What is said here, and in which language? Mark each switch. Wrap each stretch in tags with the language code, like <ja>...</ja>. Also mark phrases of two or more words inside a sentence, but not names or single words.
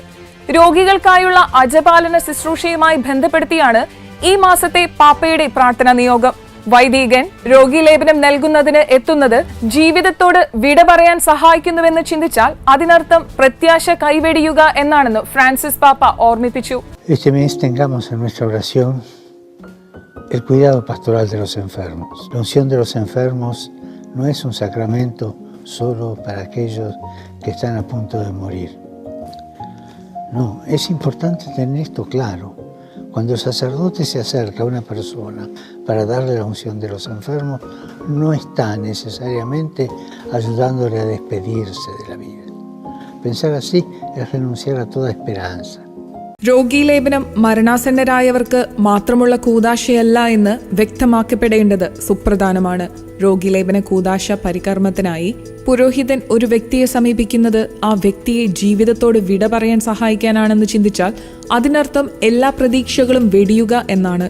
<ml>രോഗികൾക്കായുള്ള അജപാലന ശുശ്രൂഷയുമായി ബന്ധപ്പെടുത്തിയാണ് ഈ മാസത്തെ പാപ്പയുടെ പ്രാർത്ഥനാ നിയോഗം. വൈദികൻ രോഗീലേപനം നൽകുന്നതിന് എത്തുന്നത് ജീവിതത്തോട് വിട പറയാൻ സഹായിക്കുന്നുവെന്ന് ചിന്തിച്ചാൽ അതിനർത്ഥം പ്രത്യാശ കൈവെടിയുക എന്നാണെന്ന് ഫ്രാൻസിസ് പാപ്പ ഓർമ്മിപ്പിച്ചു.</ml> <es>Este mes tengamos en nuestra oración el cuidado pastoral de los enfermos. La unción de los enfermos no es un sacramento solo para aquellos que están a punto de morir. No, es importante tener esto claro. Cuando el sacerdote se acerca a una persona para darle la unción de los enfermos, no está necesariamente ayudándole a despedirse de la vida. Pensar así es renunciar a toda esperanza.</es> <ml>രോഗീലേപനം മരണാസന്നരായവർക്ക് മാത്രമുള്ള കൂദാശയല്ല എന്ന് വ്യക്തമാക്കപ്പെടേണ്ടത് സുപ്രധാനമാണ്. രോഗീലേപന കൂദാശ പരികർമ്മത്തിനായി പുരോഹിതൻ ഒരു വ്യക്തിയെ സമീപിക്കുന്നത് ആ വ്യക്തിയെ ജീവിതത്തോട് വിട പറയാൻ സഹായിക്കാനാണെന്ന് ചിന്തിച്ചാൽ അതിനർത്ഥം എല്ലാ പ്രതീക്ഷകളും വെടിയുക എന്നാണ്.</ml>